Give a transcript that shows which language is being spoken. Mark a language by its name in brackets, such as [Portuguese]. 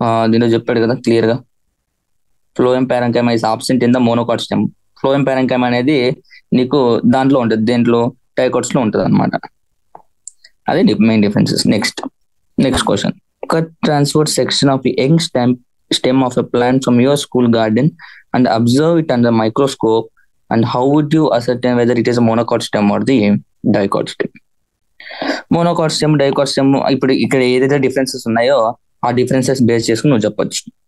[Telugu] దీంట్లో చెప్పాడు కదా క్లియర్ గా, [English] Phloem parenchyma is absent in the monocot stem. [Telugu] Phloem పారెన్కైమా అనేది నీకు దాంట్లో ఉంటుంది, దేంట్లో డైకాట్స్ లో ఉంటుంది అనమాట. అదే main differences. Next question. [English] Cut transfer section of young stem of a plant from your school garden and observe it under microscope, and how would you ascertain whether it is a monocot stem or the dicot stem? [Telugu] Monocot stem, dicot stem, ఇప్పుడు ఇక్కడ ఏదైతే differences ఉన్నాయో ఆ differences base చేసుకుని నువ్వు చెప్పొచ్చు.